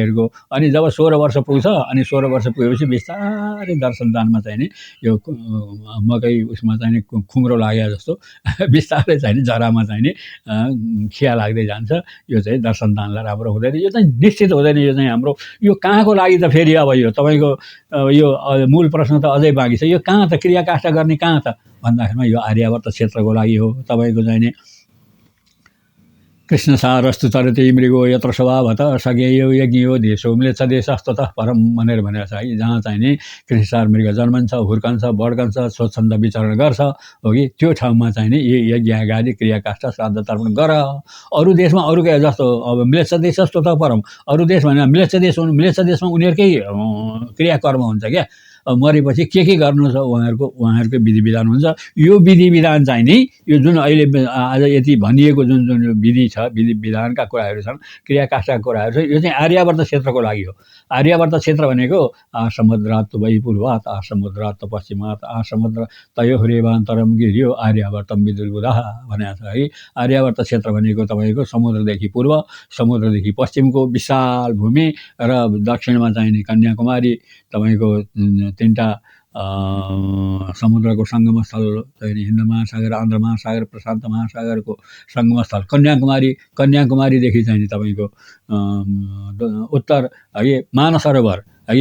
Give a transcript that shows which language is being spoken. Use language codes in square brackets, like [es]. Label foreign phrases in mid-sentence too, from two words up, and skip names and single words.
[ne] अनि जब 16 वर्ष पुग्छ अनि 16 वर्ष पुगेपछि बिस्तारै दर्शनदानमा चाहिँ नि यो मकै उसमा चाहिँ नि खुङ्रो लागे जस्तो बिस्तारै चाहिँ नि जरामा चाहिँ नि खिया लाग्दै जान्छ। यो चाहिँ दर्शनदानलाई राम्रो हुँदैन। यो चाहिँ निश्चित हुँदैन। यो चाहिँ हाम्रो यो कहाँको लागि त फेरि अब यो तपाईँको यो मूल प्रश्न त अझै बाँकी छ। यो कहाँ त क्रिया काष्ठ गर्ने कहाँ त भन्दाखेरिमा यो आर्यावर्त क्षेत्रको लागि हो। तपाईँको चाहिँ नि [sa] कृष्ण सारस्तु तरते मृगो यत्र स्वभावत सज्ञेयो यज्ञो देशो म्लेच्छ देशस्ततः परम [ne] भनेर भनेको छ है। जहाँ चाहिँ नि कृष्ण सार मृग जन्मन्छ, हुर्कन्छ, बढ्कन्छ, स्वच्छन्द विचरण गर्छ हो कि त्यो ठाउँमा चाहिँ नि यज्ञ आदि क्रियाकाष्ठ श्राद्ध तर्पण गर। अरू देशमा अरूकै जस्तो अब [sa] म्लेच्छ देशस्ततः परम, [ne] अरू देश भनेर म्लेच्छ देशमा उनीहरूकै क्रियाकर्म हुन्छ क्या। मरेपछि के गर्नु छ उहाँहरूको विधि विधान हुन्छ। यो विधि विधान चाहिँ नि यो जुन अहिले आज यति भनिएको जुन जुन विधि छ, विधि विधानका कुराहरू छन्, क्रियाकाष्ठका कुराहरू छ, यो चाहिँ आर्यावर्त क्षेत्रको लागि हो। आर्यावर्त क्षेत्र भनेको [sa] आसमुद्रात् वै पूर्वात् आसमुद्रात् पश्चिमात् आसमुद्र तयोरेवान्तरम गिर्यो आर्यावर्तम विदुर्बुधः [ne] भनेको छ है। आर्यावर्त क्षेत्र भनेको तपाईँको समुद्रदेखि पूर्व, समुद्रदेखि पश्चिमको विशाल भूमि र दक्षिणमा चाहिँ नि कन्याकुमारी, तपाईँको 3टा समुद्रको सङ्गमस्थल चाहिँ हिन्द महासागर, आन्ध्र महासागर, प्रशान्त महासागरको सङ्गमस्थल कन्याकुमारीदेखि चाहिँ तपाईँको उत्तर है मानसरोवर है।